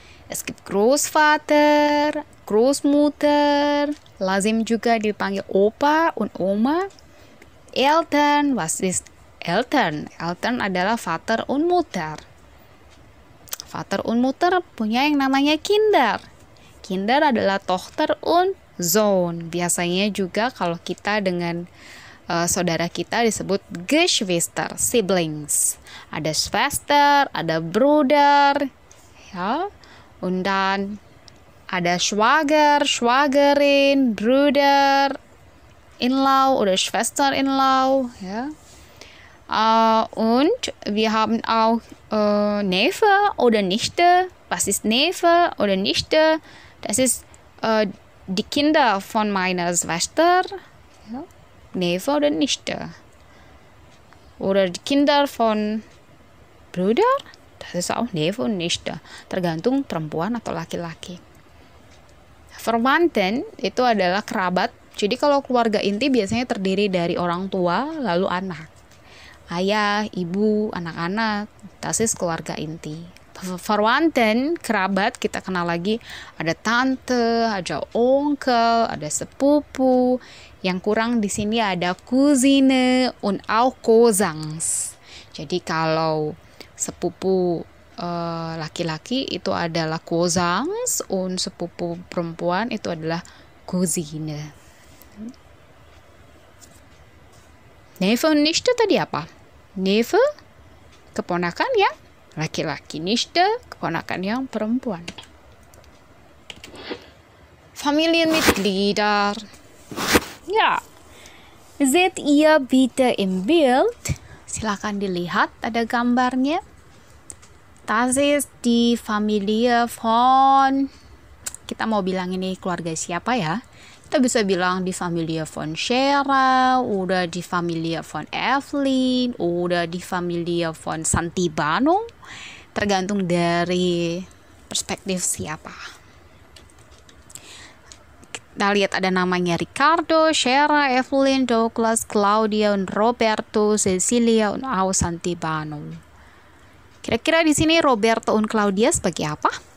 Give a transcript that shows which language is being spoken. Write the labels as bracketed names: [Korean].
[German] Es gibt Großvater, Großmutter, [Indonesian] lazim juga dipanggil [German] Opa und Oma. Eltern, was ist Eltern? Eltern [Indonesian] adalah [German] Vater und Mutter. Vater und Mutter [Indonesian] punya yang namanya [German] Kinder. Kinder [Indonesian] adalah [German] Tochter und Sohn. [Indonesian] Biasanya juga kalau kita dengan saudara kita disebut Geschwister, siblings. Ada Schwester, ada Bruder, ya. [German] Und dann [Indonesian] ada [German] Schwager, Schwagerin, Bruder, In-law oder Schwester-in-law, ja. Und wir haben auch Neffe oder Nichte. Was ist Neffe oder Nichte? Das ist die Kinder von meiner Schwester, ja. Neffe oder Nichte. Oder die Kinder von Bruder. Das ist auch Neffe und Nichte. [Indonesian] Tergantung perempuan atau laki-laki. Verwandten itu adalah kerabat. Jadi kalau keluarga inti biasanya terdiri dari orang tua lalu anak. Ayah, ibu, anak-anak. [German] Das ist [Indonesian] keluarga inti. Verwandten, kerabat, kita kenal lagi. Ada tante, ada onkel, ada sepupu. Yang kurang di sini ada Cousine und auch Cousins. Jadi kalau sepupu laki-laki itu adalah Cousins, [German] und [Indonesian] sepupu perempuan itu adalah Cousine. Neffe und Nichte tadi apa? Neffe, keponakan yang laki-laki. Nichte, keponakan yang perempuan. [German] Familienmitglieder. Ya, seht ihr bitte im Bild? [Indonesian] Silakan dilihat, ada gambarnya. [German] Das ist die Familie von, [Indonesian] kita mau bilang ini keluarga siapa ya? Kita bisa bilang [German] die Familie von Shera, oder die Familie von Evelyn, oder die Familie von Santibano. [Indonesian] Tergantung dari perspektif siapa. Kita lihat ada namanya Ricardo, Shera, Evelyn, Douglas, Claudia, Roberto, Cecilia, [German] und auch [Indonesian] Santibano. Kira-kira di sini Roberto und Claudia sebagai apa?